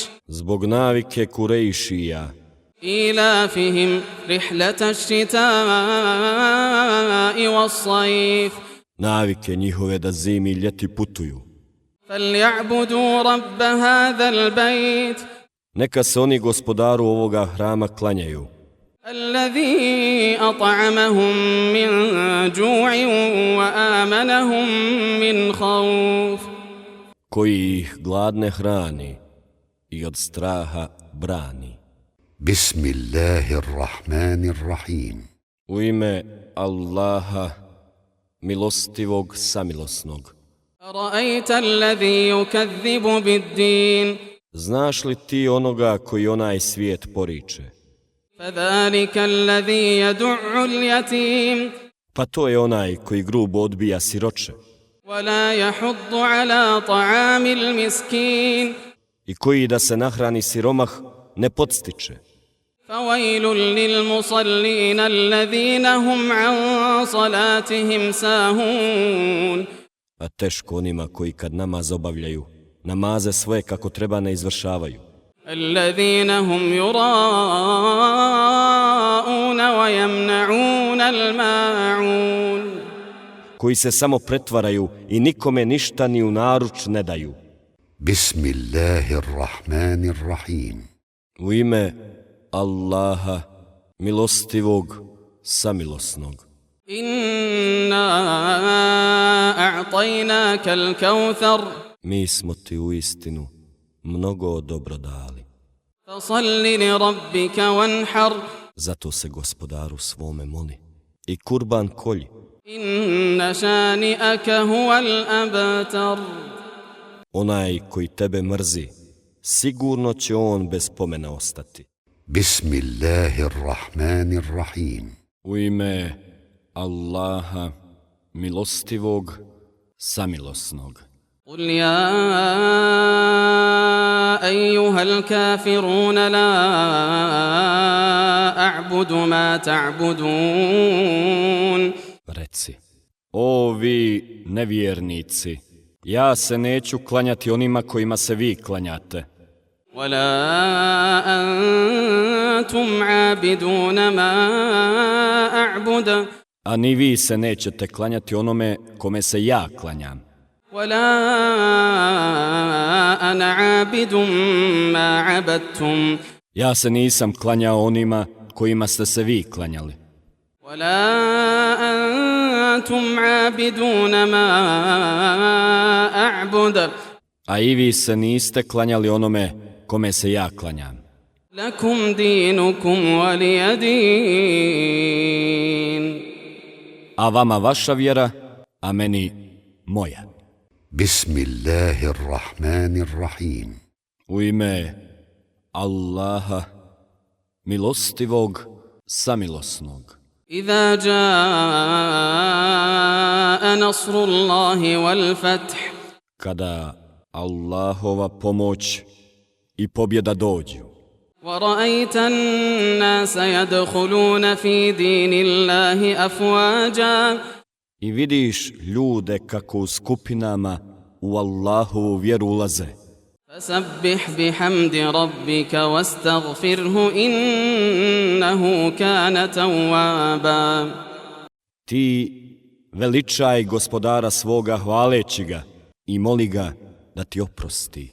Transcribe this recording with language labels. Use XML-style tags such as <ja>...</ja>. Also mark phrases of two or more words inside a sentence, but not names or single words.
<bs>Zbog navike Kurejšija,</bs> <ar>إيلافهم رحلة الشتاء والصيف</ar> <bs>navike njihove da zimi i ljeti putuju.</bs> <ar>فليعبدوا رب هذا البيت</ar> <bs>Neka se oni gospodaru ovoga hrama klanjaju,</bs> <ar>الذي أطعمهم من جوع وآمنهم من خوف</ar> <bs>koji ih gladne hrani i od straha brani.</bs> <ar>Bismillahirrahmanirrahim.</ar> <bs>U ime Allaha, milostivog, samilosnog.</bs> <ar>أرأيت الذي يكذب بالدين</ar> <bs>Znaš li ti onoga koji onaj svijet poriče?</bs> <ar>فذلك الذي يدع اليتيم</ar> <bs>Pa to je onaj koji grubo odbija siroče</bs> <ar>ولا يحض على طعام المسكين</ar> <bs>i koji da se nahrani siromah ne podstiče.</bs> <ar>فويل للمصلين الذين هم عن صلاتهم ساهون</ar> <bs>A teško onima koji kad namaz obavljaju, namaze svoje kako treba ne izvršavaju.</bs> <ar>الذين هم يراءون ويمنعون الماعون</ar> <bs>Koji se samo pretvaraju i nikome ništa ni u naruč ne daju.</bs> <ar>Bismillahirrahmanirrahim.</ar> <bs>U ime Allaha, milostivog, samilosnog.</bs> <ar>إنا أعطيناك الكوثر</ar> <bs>Mi smo ti u istinu mnogo dobro dali.</bs> <ar>فصل لربك وانحر</ar> <bs>Zato se gospodaru svome moli i kurban kolji.</bs> <ar>إن شانئك هو الأبتر</ar> <bs>Onaj koji tebe mrzi, sigurno će on bez pomena ostati.</bs> <ar>Bismillahirrahmanirrahim.</ar> <bs>U ime Allaha, milostivog, samilosnog.</bs> <ar>قل يا أيها الكافرون لا أعبد ما تعبدون</ar> <bs>Reci, o vi nevjernici, ja se neću klanjati onima kojima se vi klanjate.</bs> <ar>ولا أنتم عابدون ما أعبد</ar> <bs>A ni vi se nećete klanjati onome kome se ja klanjam.</bs> <ar>ولا أنا عابد ما عبدتم</ar> <bs>Ja se nisam klanjao onima kojima ste se vi klanjali.</bs> <ar>ولا أنتم عابدون ما أعبد</ar> <bs>A i vi se niste klanjali onome kome se ja klanjam.</bs> <ar>لكم دينكم ولي دين</ar> <bs>A vama vaša vjera, a meni moja.</bs> <ar>Bismillahirrahmanirrahim.</ar> <bs>U ime Allaha, milostivog, samilosnog.</bs> <ar>إذا جاء نصر الله والفتح</ar> <bs>Kada Allahova pomoć i pobjeda dođu,</bs> <ar>ورأيت الناس يدخلون في دين الله أفواجا</ar> <bs>I vidiš ljude kako u skupinama u Allahovu vjeru ulaze.</bs> <ar>فسبح بحمد ربك واستغفره إنه كان توابا.</ar> <bs>Ti veličaj gospodara svoga hvaleći ga i moli ga da ti oprosti.</bs>